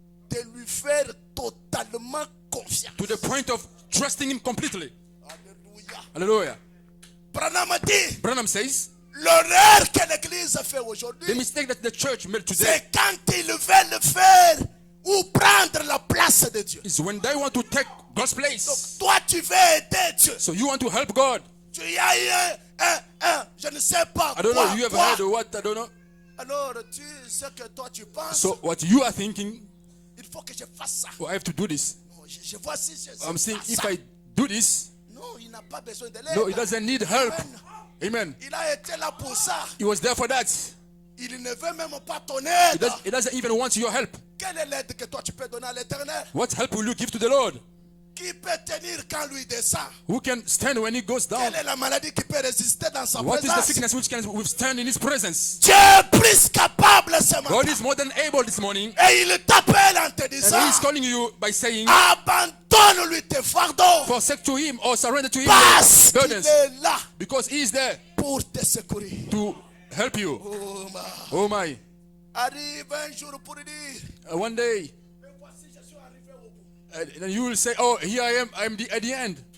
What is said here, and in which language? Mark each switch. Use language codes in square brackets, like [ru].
[fr] de lui faire totalement confiance. [en] to the point of trusting him completely. [fr] Alléluia. [en] Hallelujah. [fr] Branham dit, [en] Branham says, [fr] l'erreur que l'Église fait [en] the [fr] aujourd'hui, [en] mistake that the church made today [fr] c'est quand ils veulent faire ou prendre la place de Dieu. [en] is when they want to take God's [fr] Donc [en] place. [fr] toi tu veux aider Dieu. [en] So you want to help God. [fr] Tu y as eu je ne sais pas [en] I don't [fr] quoi, [en] know, you ever [fr] quoi. [en] heard of what? I don't know. [fr] Alors tu sais que toi tu penses, [en] So what you are thinking, [fr] il faut que je fasse ça. [en] oh, I have to do this. [fr] Non, je vois si je [en] I'm saying [fr] fais [en] if [fr] ça. [en] I do this, [fr] Non, il n'a pas besoin de l'aide. [en] no, he doesn't need help. Amen. Amen. [fr] Il a été là pour ça. [en] He was there for that. [fr] Il ne veut même pas ton [en] He, [fr] aide. [en] he doesn't even want your help. [fr] Quelle est l'aide que toi tu peux donner à l'Éternel? [en] What help will you give to the Lord? [fr] Qui peut tenir quand lui descend? [en] Who can stand when he goes down? [fr] Quelle est la maladie qui peut résister dans sa [en] What is the [fr] présence? [en] sickness which can withstand in his presence? [fr] Dieu est plus capable ce matin. [en] God is more than able this morning. [fr] Et il t'appelle en te [en] And [fr] disant, [en] he is calling you by saying, [fr] abandonne-lui tes fardeaux. [en] forsake to him or surrender to him [fr] Parce [en] your [fr] qu'il [en] burdens. [fr] est là [en] Because he is there [fr] pour te secourir. [en] to help you. Oh, ma. Oh my. [fr] Arrive un jour pour dire, [en] One day, [fr] mais voici, je suis arrivé au bout. [en] and you will say, oh, here I am at the end.